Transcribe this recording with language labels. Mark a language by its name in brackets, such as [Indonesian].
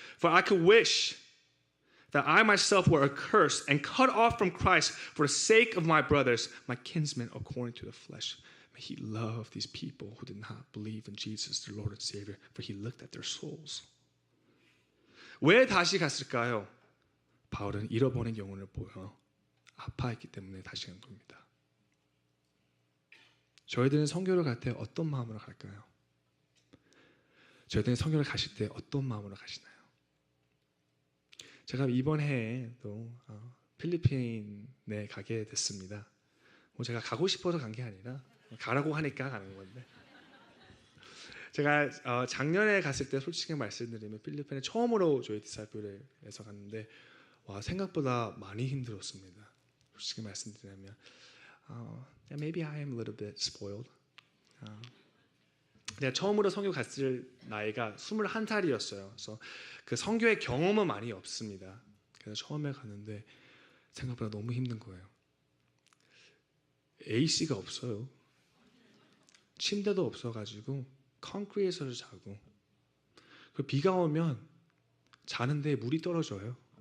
[English] For I could wish that I myself were accursed and cut off from Christ for the sake of my brothers, my kinsmen according to the flesh. May he love these people who did not believe in Jesus, their Lord and Savior, for he looked at their souls. [Korean] 왜 다시 갔을까요? 바울은 잃어버린 영혼을 보여 아파했기 때문에 다시 간 겁니다. 저희들은 선교를 갈 때 어떤 마음으로 갈까요? 저희들은 선교를 가실 때 어떤 마음으로 가시나요? 제가 이번 해에 또 필리핀에 가게 됐습니다. 뭐 제가 가고 싶어서 간 게 아니라 가라고 하니까 가는 건데, 제가 작년에 갔을 때 솔직히 말씀드리면 필리핀에 처음으로 저희 디사이플에서 갔는데 와, 생각보다 많이 힘들었습니다. 솔직히 말씀드리면 [English] maybe I am a little bit spoiled. [Korean] 내가 처음으로 선교 갔을 나이가 21살이었어요. 그래서 그 선교의 경험은 많이 없습니다. 그래서 처음에 갔는데 생각보다 너무 힘든 거예요. AC가 없어요. 침대도 없어가지고 콘크리트에서 자고, 그 비가 오면 자는데 물이 떨어져요.